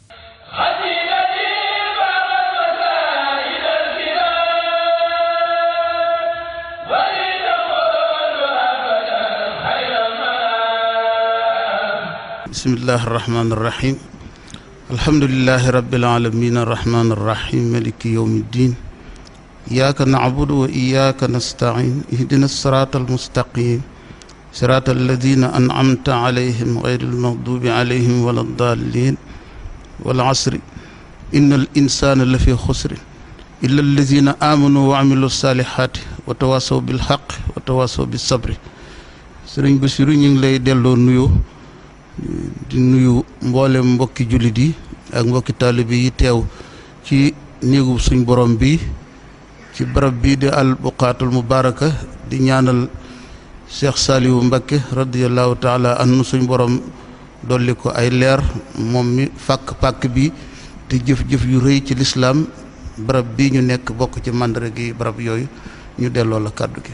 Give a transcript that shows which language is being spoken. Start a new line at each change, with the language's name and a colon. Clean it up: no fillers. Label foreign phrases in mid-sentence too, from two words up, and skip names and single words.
Arabic: بسم الله الرحمن الرحيم الحمد لله رب العالمين الرحمن الرحيم مالك يوم الدين إياك نعبد وإياك نستعين اهدنا الصراط المستقيم صراط الذين أنعمت عليهم غير المغضوب عليهم ولا الضالين وال عصر إن الإنسان لفي خسر إلا الذين آمنوا وعملوا الصالحات وتواصوا بالحق وتواصوا بالصبر Sëriñ Basiru ñu
Wolof: ngi lay delloo nuyoo di nuyu mboolem mbokki jullit yi ak mbokki taalibe yi teew ci néegu suñ borom bi ci barab bii di
Arabic: البقعة المباركة
Wolof: di ñaanal Cheikh Saliou Mbacké
Arabic: رضي الله تعالى عنه
Wolof: suñ borom dolli ko ay leer moom mi fàkk pàkk bi te jëf-jëf yu rëy ci lislaam barab bii ñu nekk bokk ci mandare gi barab yooyu ñu delloo la kàddu gi.